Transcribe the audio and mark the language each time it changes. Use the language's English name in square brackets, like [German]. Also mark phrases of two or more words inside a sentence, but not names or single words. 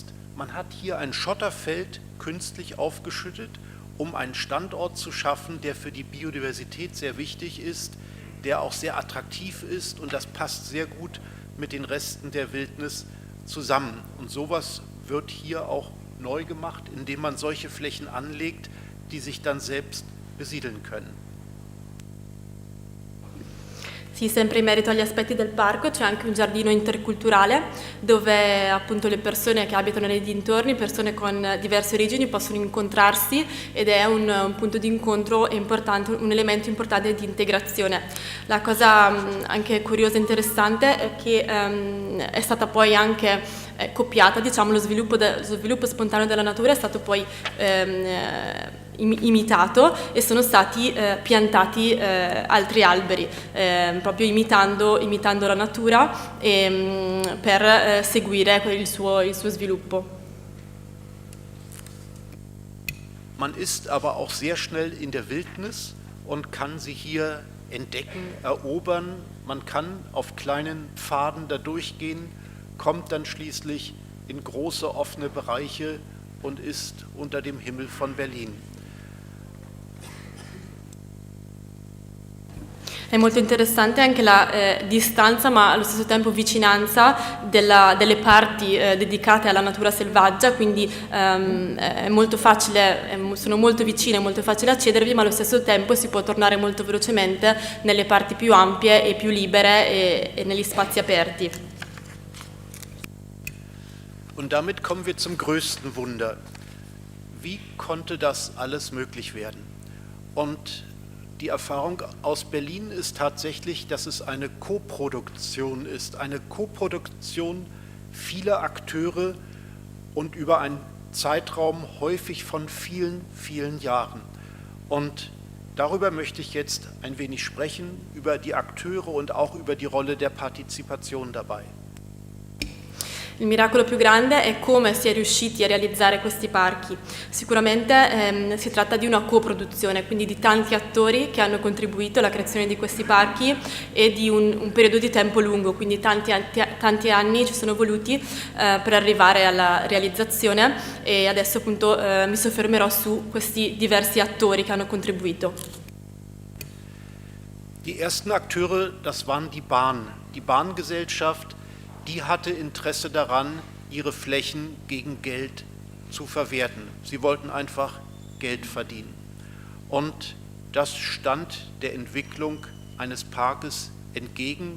[German] Man hat hier ein Schotterfeld künstlich aufgeschüttet, um einen Standort zu schaffen, der für die Biodiversität sehr wichtig ist, der auch sehr attraktiv ist und das passt sehr gut mit den Resten der Wildnis zusammen. Und sowas wird hier auch neu gemacht, indem man solche Flächen anlegt, die sich dann selbst besiedeln können. [Italian] Sì, sempre in merito agli aspetti del parco c'è anche un giardino interculturale dove appunto le persone che abitano nei dintorni, persone con diverse origini possono incontrarsi ed è un punto di incontro importante, un elemento importante di integrazione. La cosa anche curiosa e interessante è che è stata poi anche copiata, diciamo, lo sviluppo spontaneo della natura è stato poi imitato e sono stati piantati altri alberi proprio imitando la natura per seguire il suo sviluppo. [German] Man ist aber auch sehr schnell in der Wildnis und kann sie hier entdecken, erobern. Man kann auf kleinen Pfaden da durchgehen, kommt dann schließlich in große offene Bereiche und ist unter dem Himmel von Berlin. [Italian] È molto interessante anche la distanza ma allo stesso tempo vicinanza delle parti dedicate alla natura selvaggia, quindi è molto facile, sono molto vicine, è molto facile accedervi, ma allo stesso tempo si può tornare molto velocemente nelle parti più ampie e più libere e negli spazi aperti. [German] Und damit kommen wir zum größten Wunder. Wie konnte das alles möglich werden? Und die Erfahrung aus Berlin ist tatsächlich, dass es eine Koproduktion ist, eine Koproduktion vieler Akteure und über einen Zeitraum häufig von vielen, vielen Jahren. Und darüber möchte ich jetzt ein wenig sprechen, über die Akteure und auch über die Rolle der Partizipation dabei. [Italian] Il miracolo più grande è come si è riusciti a realizzare questi parchi. Sicuramente si tratta di una coproduzione, quindi di tanti attori che hanno contribuito alla creazione di questi parchi e di un periodo di tempo lungo, quindi tanti tanti anni ci sono voluti per arrivare alla realizzazione, e adesso appunto mi soffermerò su questi diversi attori che hanno contribuito. [German] Die ersten Akteure, das waren die Bahn. Die Bahngesellschaft, die hatte Interesse daran, ihre Flächen gegen Geld zu verwerten. Sie wollten einfach Geld verdienen. Und das stand der Entwicklung eines Parkes entgegen.